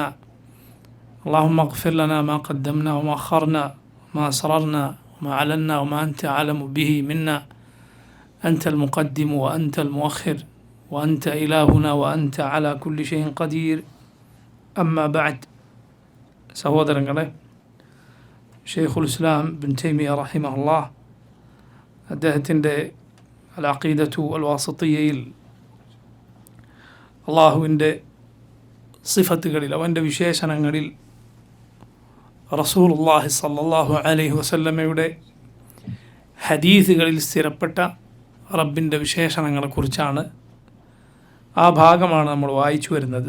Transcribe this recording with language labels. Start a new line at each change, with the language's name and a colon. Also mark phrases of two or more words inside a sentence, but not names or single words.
Arabic: اللهم اغفر لنا ما قدمنا وما أخرنا، ما أسررنا وما أعلنا وما أنت أعلم به منا. أنت المقدم وأنت المؤخر وأنت إلهنا وأنت على كل شيء قدير. أما بعد.
Malayalam: സഹോദരങ്ങളെ, ഷെയ്ഖുൽ ഇസ്ലാം ബിൻ തൈമിയ റഹിമഹുല്ലാഹ് അദ്ദേഹത്തിൻ്റെ അൽ അഖീദത്തു അൽ വാസിത്തിയ്യയിൽ അള്ളാഹുവിൻ്റെ സിഫത്തുകളിൽ, അവൻ്റെ വിശേഷണങ്ങളിൽ
Arabic: رسول الله صلى الله عليه وسلم
Malayalam: ഹദീസുകളിൽ സ്ഥിരപ്പെട്ട റബ്ബിൻ്റെ വിശേഷണങ്ങളെക്കുറിച്ചാണ്, ആ ഭാഗമാണ് നമ്മൾ വായിച്ചു വരുന്നത്.